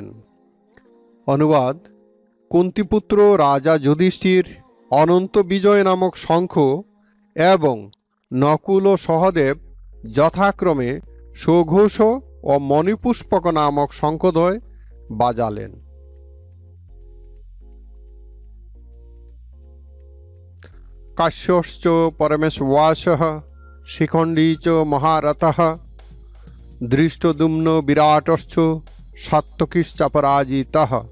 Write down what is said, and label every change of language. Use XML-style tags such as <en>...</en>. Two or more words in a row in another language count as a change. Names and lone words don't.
<bn>অনুবাদ: কুন্তিপুত্র রাজা যুধিষ্ঠির অনন্ত বিজয় নামক শঙ্খ এবং নকুল ও সহদেব যথাক্রমে সুঘোষ ও মণিপুষ্পক নামক শঙ্খদ্বয় বাজালেন।</bn> <sa>কাশ্যশ্চ পরমেশ্বরঃ শিখণ্ডী চ মহারথঃ ধৃষ্টদ্যুম্ন বিরাটশ্চ সাত্যকীশ্চাপরাজিতঃ।</sa>